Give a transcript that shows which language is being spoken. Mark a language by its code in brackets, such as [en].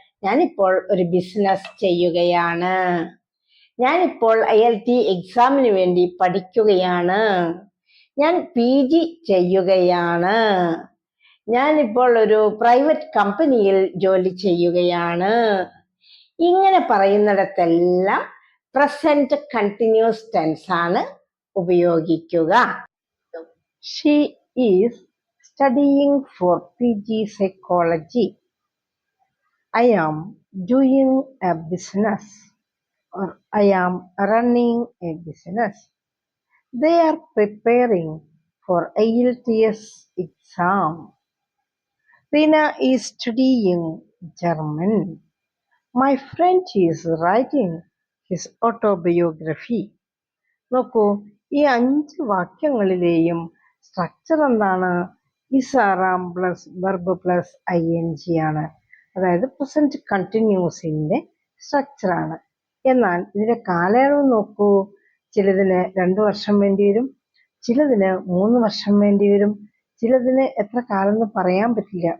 [ml] ഞാനിപ്പോൾ ഒരു ബിസിനസ് ചെയ്യുകയാണ്, ഞാനിപ്പോൾ ILT എക്സാമിന് വേണ്ടി പഠിക്കുകയാണ്, ഞാൻ PG ചെയ്യുകയാണ്, ഞാനിപ്പോൾ ഒരു പ്രൈവറ്റ് കമ്പനിയിൽ ജോലി ചെയ്യുകയാണ്. ഇങ്ങനെ പറയുന്നിടത്തെല്ലാം പ്രസന്റ് കണ്ടിന്യൂസ് ടെൻസ് ആണ് ഉപയോഗിക്കുക. [en] She is studying for PG psychology. I am doing a business, or I am running a business. They are preparing for IELTS exam. Rina is studying German. My friend is writing his autobiography. [ml] നോക്കൂ, ഈ 5 വാക്യങ്ങളിലെയും structure എന്താണ്? [en] Is, are, am plus verb plus ING ആണ്. [ml] അതായത് present കണ്ടിന്യൂസിന്റെ structure ആണ്. എന്നാൽ ഇതിന്റെ കാലയളവ് നോക്കൂ. ചിലതിന് 2 വർഷം വേണ്ടി വരും, ചിലതിന് 3 വർഷം വേണ്ടി വരും, ചിലതിന് എത്ര കാലം എന്ന് പറയാൻ പറ്റില്ല.